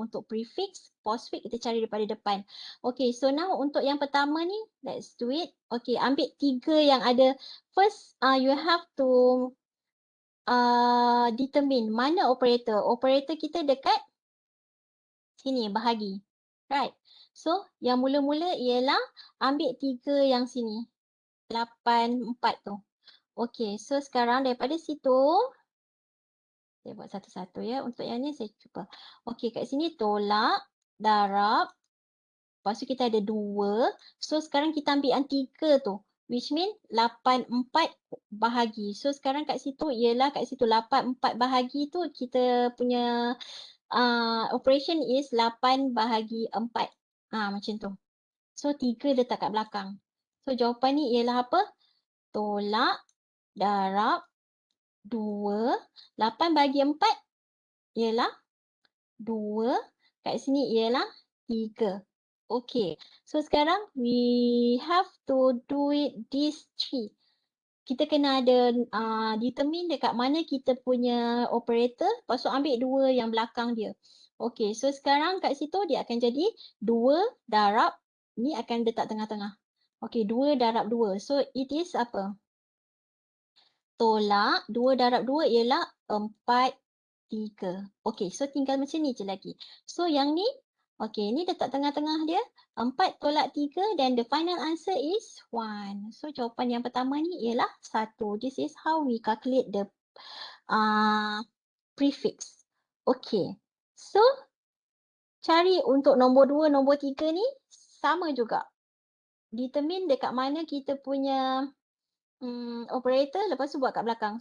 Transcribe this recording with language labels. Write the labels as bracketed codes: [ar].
[ms] Untuk prefix, postfix kita cari daripada depan. Okay, so now untuk yang pertama ni, let's do it. Okay, ambil 3 yang ada. [en] First, you have to determine mana operator. [ms] Operator kita dekat sini, bahagi. Right. So, yang mula-mula ialah ambil 3 yang sini. 8, 4 tu. Okay, so sekarang daripada situ, saya buat satu-satu ya. Untuk yang ni saya cuba. Okay, kat sini tolak, darab. Lepas tu kita ada 2. So, sekarang kita ambil yang 3 tu. Which mean 8, 4 bahagi. So, sekarang kat situ ialah kat situ 8, 4 bahagi tu kita punya operation is 8 bahagi 4. Macam tu. So, 3 letak kat belakang. So, jawapan ni ialah apa? Tolak, darab, 2. 8 bagi 4 ialah 2. Kat sini ialah 3. Okay. [en] So sekarang we have to do it these three. [ms] Kita kena ada determine dekat mana kita punya operator, lepas tu ambil dua yang belakang dia. Okay, so sekarang kat situ dia akan jadi 2 darab, ni akan letak tengah-tengah. Okay, 2 darab 2. So it is apa? Tolak 2 darab 2 ialah 4, 3. Okay, so tinggal macam ni je lagi. So yang ni, okay, ni letak tengah-tengah dia. [en] 4 tolak 3 dan the final answer is 1. [ms] So jawapan yang pertama ni ialah 1. [en] This is how we calculate the prefix. [ms] Okay, so cari untuk nombor 2, nombor 3 ni sama juga. Determine dekat mana kita punya operator, lepas tu buat kat belakang.